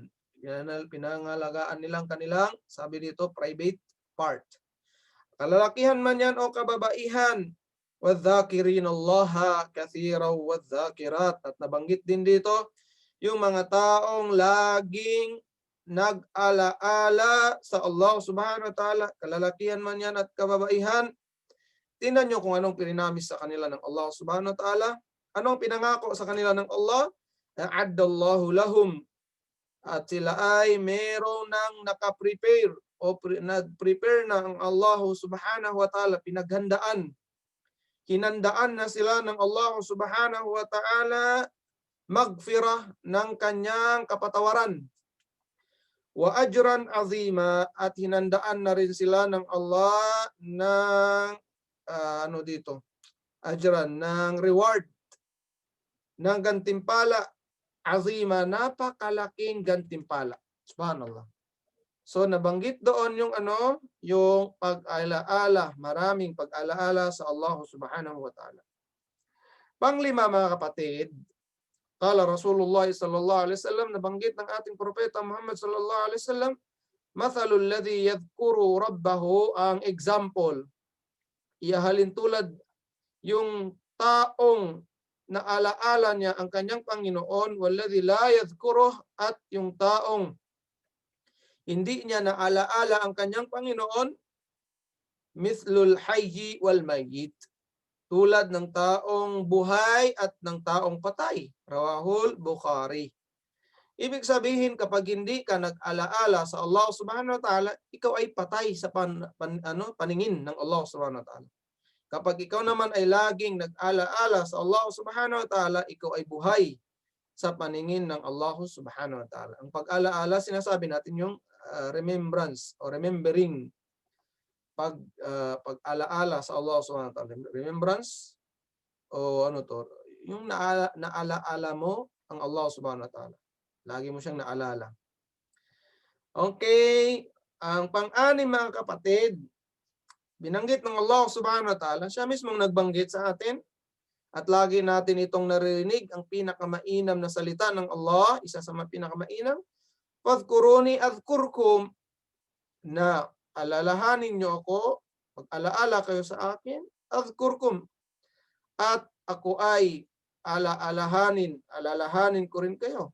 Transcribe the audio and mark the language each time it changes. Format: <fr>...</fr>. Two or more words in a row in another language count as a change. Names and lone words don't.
<tl>Pinangalagaan nilang kanilang, sabi dito, private part. Kalalakihan man yan o kababaihan.</tl> <ar>وَالذَّاكِرِينَ اللَّهَ كَثِيرًا وَالذَّاكِرَاتِ.</ar> <tl>At nabanggit din dito, yung mga taong laging nag-alaala sa Allah</tl> <ar>سبحانه وتعالى,</ar> <tl>kalalakihan man yan at kababaihan. Tingnan nyo kung anong pininamis sa kanila ng Allah</tl> <ar>سبحانه وتعالى.</ar> <tl>Anong pinangako sa kanila ng Allah?</tl> <ar>أعد الله لهم.</ar> <tl>At sila ay merong nang nakaprepare o nag-prepare na ang Allah</tl> <ar>سبحانه وتعالى,</ar> <tl>pinaghandaan. Hinandaan na sila ng Allah</tl> <ar>سبحانه وتعالى</ar> <tl>magfirah, ng kanyang kapatawaran.</tl> <ar>وأجرا عظيما,</ar> <tl>at hinandaan na rin sila ng Allah ng ajran, ng reward, ng gantimpala, azima, napakalaking gantimpala. Subhanallah. So nabanggit doon yung yung pag-alaala, maraming pag-alaala sa Allah</tl> <ar>سبحانه وتعالى.</ar> <tl>Panglima, mga kapatid,</tl> <ar>قال رسول الله صلى الله عليه وسلم,</ar> <tl>nabanggit ng ating propeta Muhammad</tl> <ar>صلى الله عليه وسلم، مثل الذي يذكر ربه,</ar> <tl>ang example, ihahalin tulad yung taong naalaala niya ang kanyang Panginoon,</tl> <ar>والذي لا يذكره,</ar> <tl>at yung taong hindi niya naalaala ang kanyang Panginoon,</tl> <ar>مثل الحي والميت,</ar> <tl>tulad ng taong buhay at ng taong patay.</tl> <ar>رواه البخاري.</ar> <tl>Ibig sabihin, kapag hindi ka nag-alaala sa Allah</tl> <ar>سبحانه وتعالى,</ar> <tl>ikaw ay patay sa paningin ng Allah</tl> <ar>سبحانه وتعالى.</ar> <tl>Kapag ikaw naman ay laging nag-alaala sa Allah</tl> <ar>سبحانه وتعالى,</ar> <tl>ikaw ay buhay sa paningin ng Allah</tl> <ar>سبحانه وتعالى.</ar> <tl>Ang pag-alaala, sinasabi natin yung remembrance o remembering, pag-alaala sa Allah</tl> <ar>سبحانه وتعالى.</ar> <tl>Remembrance o yung naalaala mo ang Allah</tl> <ar>سبحانه وتعالى.</ar> <tl>Lagi mo siyang naalala. Okay, ang pang-anim, mga kapatid, binanggit ng Allah</tl> <ar>سبحانه وتعالى,</ar> <tl>siya mismong nagbanggit sa atin, at lagi natin itong naririnig, ang pinakamainam na salita ng Allah, isa sa pinakamainam,</tl> <ar>فاذكروني أذكركم,</ar> <tl>na alalahanin nyo ako, pag-alaala kayo sa akin, adhkurkum, at ako ay alalahanin ko rin kayo.</tl>